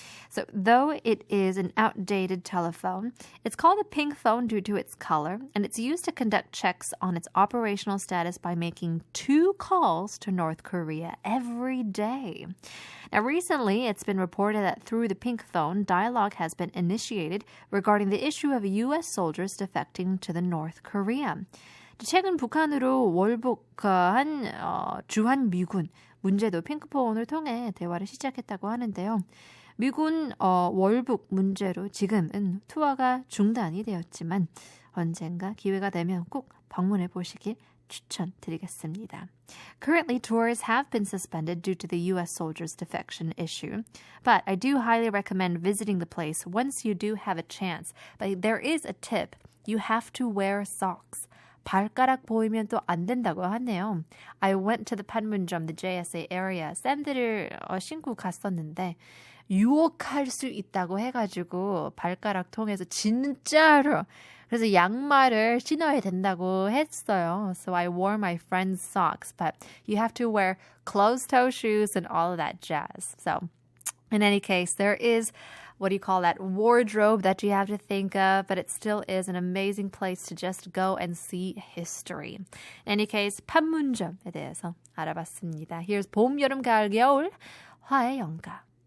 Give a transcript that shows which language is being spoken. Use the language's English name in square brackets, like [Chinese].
[English] So, though it is an outdated telephone, it's called a pink phone due to its color, and it's used to conduct checks on its operational status by making 2 calls to North Korea every day. Now, recently, it's been reported that through the pink phone, dialogue has been initiated regarding the issue of U.S. soldiers defecting to the North Korea. [Korean] 최근 북한으로 월북한 주한미군 문제도 핑크폰을 통해 대화를 시작했다고 하는데요. 미군 월북 문제로 지금은 투어가 중단이 되었지만 언젠가 기회가 되면 꼭 방문해 보시길 추천드리겠습니다. [English] Currently, tours have been suspended due to the U.S. soldiers' defection issue, but I do highly recommend visiting the place once you do have a chance. But there is a tip. You have to wear socks. [Korean] 발가락 보이면 또 안 된다고 하네요. [English] I went to the Panmunjom, the JSA area. [Korean] 샌들을 신고 갔었는데 유혹할 수 있다고 해가지고 발가락 통해서 진짜로 그래서 양말을 신어야 된다고 했어요. [English] So I wore my friend's socks, but you have to wear closed-toe shoes and all of that jazz. So in any case, there is what do you call that, wardrobe that you have to think of, but it still is an amazing place to just go and see history. In any case, [Korean] 판문점에 대해서 알아봤습니다. [English] Here's [Korean] 봄, 여름, 가을, 겨울, 화의 연가.